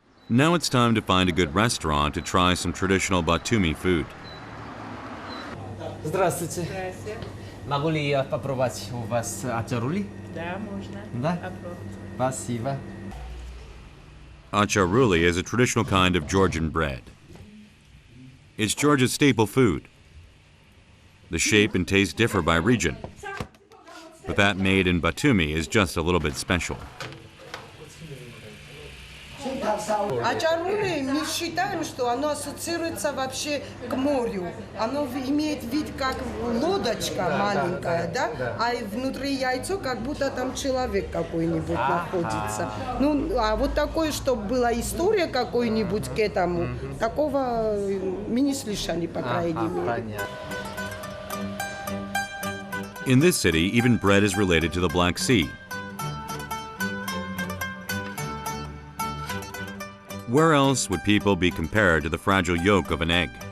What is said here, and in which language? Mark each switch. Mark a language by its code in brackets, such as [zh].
[en] Now it's time to find a good restaurant to try some traditional Batumi food. [ru] Здравствуйте. Могу ли я попробовать у вас ачарули? Да, можно. Да? Спасибо. [en] Acharuli is a traditional kind of Georgian bread. It's Georgia's staple food. The shape and taste differ by region, but that made in Batumi is just a little bit special. [ru] Ачарули, мы считаем, что оно ассоциируется вообще к морю. Оно имеет вид как лодочка маленькая, да? А внутри яйцо как будто там человек какой-нибудь находится. Ну, а вот такое, чтобы была история какой-нибудь к этому, такого мы не слышали, по крайней мере. [en] In this city, even bread is related to the Black Sea. Where else would people be compared to the fragile yolk of an egg?